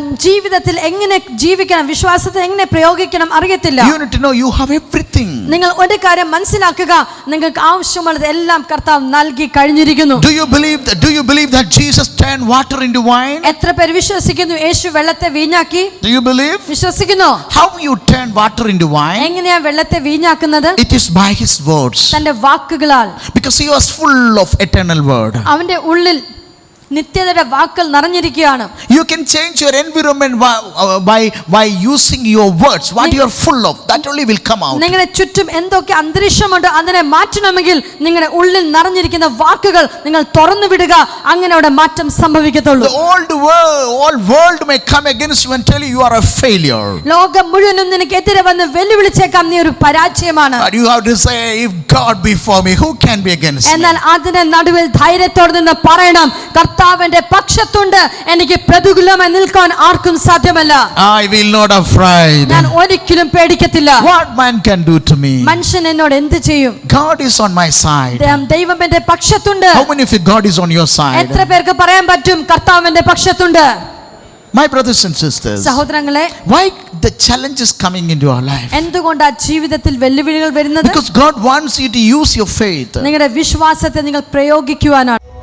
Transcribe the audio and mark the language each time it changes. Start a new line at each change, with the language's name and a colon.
Malayalam: ജീവിതത്തിൽ എങ്ങനെ ജീവിക്കണം, വിശ്വാസത്തെ എങ്ങനെ പ്രയോഗിക്കണം അറിയത്തില്ല.
English: You need to know you have everything.
Malayalam: നിങ്ങൾ ഒരു കാര്യം മനസ്സിലാക്കുക, നിങ്ങൾക്ക് ആവശ്യമുള്ളത് എല്ലാം കർത്താവ് നൽകി കഴിഞ്ഞിരിക്കുന്നു.
English: Do you believe that Jesus turned water into wine?
Malayalam: എത്ര പേർ വിശ്വസിക്കുന്നു യേശു വെള്ളത്തെ വീഞ്ഞാക്കി?
English: Do you believe?
Malayalam: വിശ്വസിക്കുന്നു.
English: How you turn water into wine?
Malayalam: എങ്ങനെയാ വെള്ളത്തെ വീഞ്ഞാക്കുന്നത്?
English: It is by his words.
Malayalam: തന്റെ വാക്കുകളാൽ.
English: Because he was full of eternal word.
Malayalam: അവന്റെ ഉള്ളിൽ നിത്യതയുടെ വാക്കുകൾ നിറഞ്ഞിരിക്കുകയാണ്.
English: You can change your environment by using your words. What you are full of, that only will come out.
Malayalam: നിങ്ങളുടെ ചുറ്റും എന്തൊക്കെ അന്തരീക്ഷമുണ്ട് അതിനെ മാറ്റണമെങ്കിൽ നിങ്ങളുടെ ഉള്ളിൽ നിറഞ്ഞിരിക്കുന്ന വാക്കുകൾ നിങ്ങൾ തുറന്നു വിടുക, അങ്ങനെ അവിടെ മാറ്റം സംഭവിക്കത്തുള്ളൂ.
English: The whole world may come against you and tell you are a failure.
Malayalam: ലോകം മുഴുവനും നിനക്ക് എതിരെ വന്ന് വെല്ലുവിളിച്ചേക്കാം, നീ ഒരു പരാജയമാണ്.
English: But you have to say, if God be for me, who can be against me?
Malayalam: എന്നാൽ അതിന്റെ നടുവിൽ ധൈര്യത്തോടെ നിന്ന് പറയണം, കർത്താവിന്റെ പക്ഷത്തുണ്ട്, എനിക്ക് പ്രതികൂലമായി നിൽക്കാൻ ആർക്കും സാധ്യമല്ല.
English: I will not afraid.
Malayalam: ഞാൻ ഒരിക്കലും പേടിക്കത്തില്ല.
English: What man can do to me?
Malayalam: മനുഷ്യൻ എന്നോട് എന്ത് ചെയ്യും?
English: God is on my side.
Malayalam: ദൈവം എന്റെ പക്ഷത്തുണ്ട്.
English: How many of you God is on your side?
Malayalam: എത്ര പേർക്ക് പറയാൻ പറ്റും കർത്താവിന്റെ പക്ഷത്തുണ്ട്?
English: My brothers and sisters,
Malayalam: സഹോദരങ്ങളെ,
English: why the challenge is coming into our life?
Malayalam: എന്തുകൊണ്ടാ ജീവിതത്തിൽ വെല്ലുവിളികൾ വരുന്നത്?
English: Because God wants you to use your faith.
Malayalam: നിങ്ങളുടെ വിശ്വാസത്തെ നിങ്ങൾ പ്രയോഗിക്കുവാനാണ്.